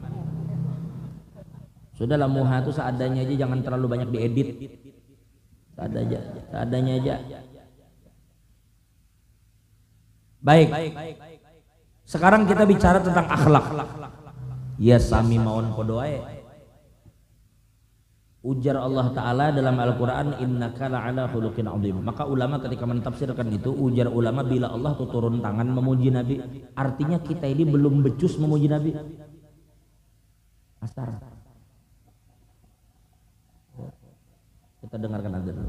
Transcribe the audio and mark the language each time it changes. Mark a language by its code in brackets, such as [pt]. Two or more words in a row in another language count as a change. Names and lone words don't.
[id] Sudahlah muha itu seadanya aja, jangan terlalu banyak diedit. Seadanya aja. Baik. Sekarang kita bicara tentang akhlak. Ya sami maun podoae. Ujar Allah Ta'ala dalam Al-Quran, [ar] إنك لعلى خلق عظيم. [id] Maka ulama ketika mentafsirkan itu, ujar ulama bila Allah tuh turun tangan memuji Nabi, artinya kita ini belum becus memuji Nabi. Astar. Kita dengarkan azan dulu.